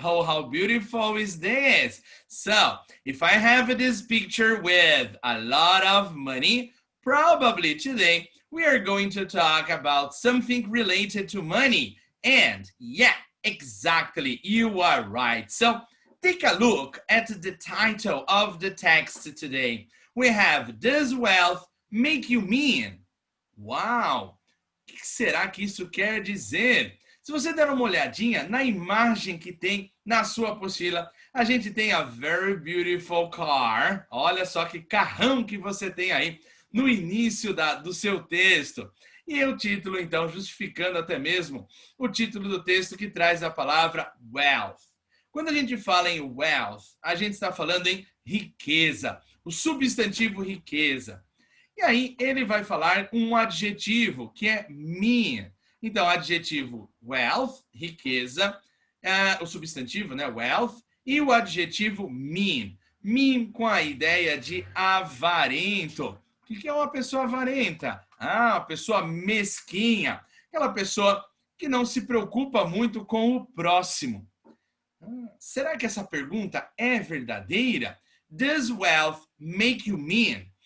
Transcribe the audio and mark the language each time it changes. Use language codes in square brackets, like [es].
[en] Oh, how beautiful is this? So, if I have this picture with a lot of money, probably today we are going to talk about something related to money. And yeah, exactly, you are right. So, take a look at the title of the text today. We have, Does wealth make you mean? [pt] Uau! O que será que isso quer dizer? Se você der uma olhadinha na imagem que tem na sua apostila, a gente tem [en] a very beautiful car. [pt] Olha só que carrão que você tem aí no início do seu texto. E o título, então, justificando até mesmo o título do texto que traz a palavra wealth. Quando a gente fala em wealth, a gente está falando em riqueza, o substantivo riqueza. E aí ele vai falar um adjetivo que é mean. Então, adjetivo wealth, riqueza, o substantivo, né, wealth, e o adjetivo mean. Mean com a ideia de avarento. O que é uma pessoa avarenta? Uma pessoa mesquinha. Aquela pessoa que não se preocupa muito com o próximo. Será que essa pergunta é verdadeira? [en] Does wealth make you mean?